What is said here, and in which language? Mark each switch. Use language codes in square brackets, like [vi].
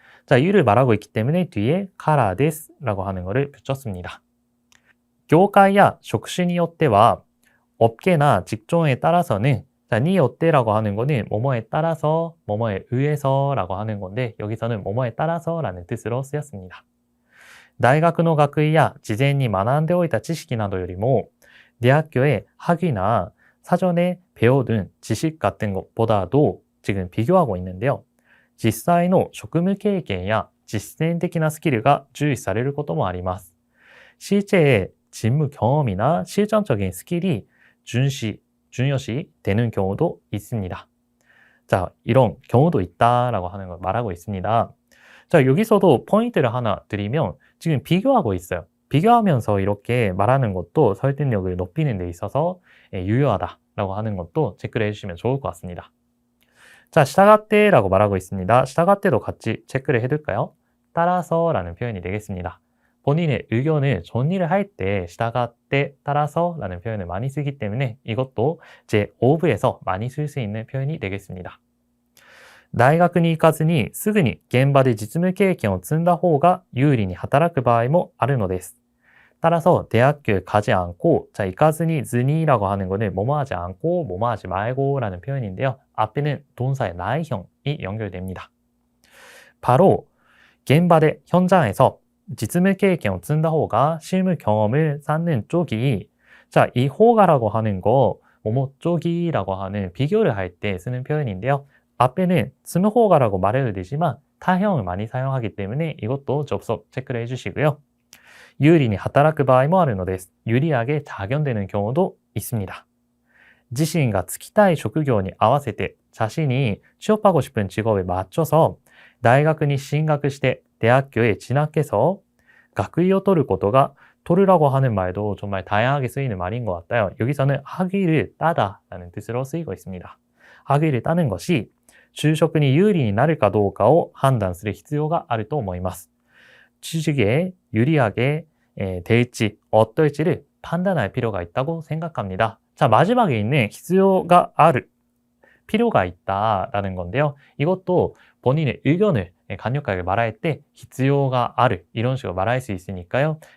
[ko] 자, 이유를 말하고 있기 때문에 뒤에 카라 데스라고 하는 것을 붙였습니다. [ja] 業界や職種によっては [ko] 업계나 직종에 따라서는 자, 니 어때라고 하는 거는 뭐뭐에 따라서, 뭐뭐에 의해서라고 하는 건데 여기서는 뭐뭐에 따라서라는 뜻으로 쓰였습니다. [ja] 大学の学位や事前に学んでおいた知識などよりも [ko] 대학교의 학위나 사전에 배워둔 지식 같은 것보다도 지금 비교하고 있는데요. [ja] 実際の職務経験や実践的なスキルが重視されることもあります. [ko] 실제 직무 경험이나 실전적인 스킬이 중요시 되는 경우도 있습니다. 자, 이런 경우도 있다라고 하는 걸 말하고 있습니다. 자, 여기서도 포인트를 하나 드리면 지금 비교하고 있어요. 비교하면서 이렇게 말하는 것도 설득력을 높이는 데 있어서 유효하다라고 하는 것도 체크를 해주시면 좋을 것 같습니다. 자, 시타가테라고 말하고 있습니다. 시타가테도 같이 체크를 해둘까요? 따라서라는 표현이 되겠습니다. 본인의 의견을 정리를 할 때 시타가테 따라서라는 표현을 많이 쓰기 때문에 이것도 제 5부에서 많이 쓸 수 있는 표현이 되겠습니다. [ja] 大学に行かずにすぐに現場で実務経験を積んだ方が有利に働く場合もあるのです。 [ko] 따라서 대학교에 가지 않고, 자, [ja] 行かずに [ko] 즈니라고 하는 거는 뭐뭐 하지 않고, 뭐뭐 하지 말고라는 표현인데요. 앞에는 동사의 나이형이 연결됩니다. 바로 [ja] 現場で [ko] 현장에서 [ja] 実務経験を積んだ方が [ko] 실무 경험을 쌓는 쪽이, 자, 이 호가라고 하는 거 뭐뭐 쪽이라고 하는 비교를 할 때 쓰는 표현인데요. 앞에는 스무호가라고 말해도 되지만 타형을 많이 사용하기 때문에 이것도 접속 체크를 해주시고요. 유리니 하타라쿠 바이모 아르のです. 유리하게 작용되는 경우도 있습니다. 자신이 [ja] 就きたい職業に合わせて [ko] 자신이 취업하고 싶은 직업에 맞춰서 [ja] 大学に進学して [ko] 대학교에 진학해서 [ja] 学位を取ることが [ko] 토르라고 하는 말도 정말 다양하게 쓰이는 말인 것 같아요. 여기서는 학위를 따다 라는 뜻으로 쓰이고 있습니다. 학위를 따는 것이 [ja] 就職に有利になるかどうかを判断する必要があると思います. [ko] 취직에 유리하게 될지 어떨지를 판단할 필요가 있다고 생각합니다. 자, 마지막에 있는 [ja] 必要がある, [ko] 필요가 있다라는 건데요. 이것도 본인의 의견을 강력하게 말할 때 [ja] 必要がある [ko] 이런 식으로 말할 수 있으니까요.